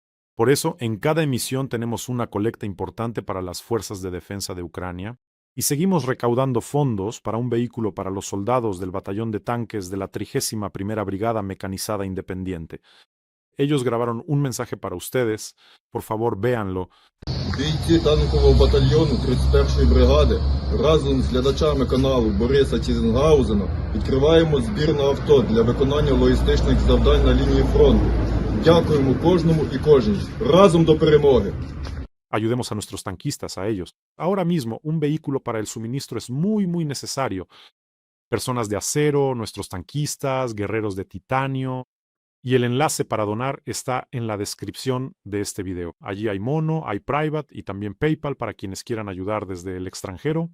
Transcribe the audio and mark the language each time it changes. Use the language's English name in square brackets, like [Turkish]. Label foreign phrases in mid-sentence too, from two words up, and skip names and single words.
[Spanish] Por eso, en cada emisión tenemos una colecta importante para las fuerzas de defensa de Ucrania y seguimos recaudando fondos para un vehículo para los soldados del batallón de tanques de la 31ª Brigada Mecanizada Independiente. Ellos grabaron un mensaje para ustedes. Por favor, véanlo. [Ukrainian] Бійці танкового батальйону 31-ї бригади разом з глядачами каналу Бориса Тізенгаузена відкриваємо збір на авто для виконання логістичних завдань на лінії фронту. Дякуємо кожному і кожній. Разом до перемоги! [Spanish] Ayudemos a nuestros tanquistas, a ellos. Ahora mismo, un vehículo para el suministro es muy necesario. Personas de acero, nuestros tanquistas, guerreros de titanio. Y el enlace para donar está en la descripción de este video. Allí hay Mono, hay Private y también PayPal para quienes quieran ayudar desde el extranjero.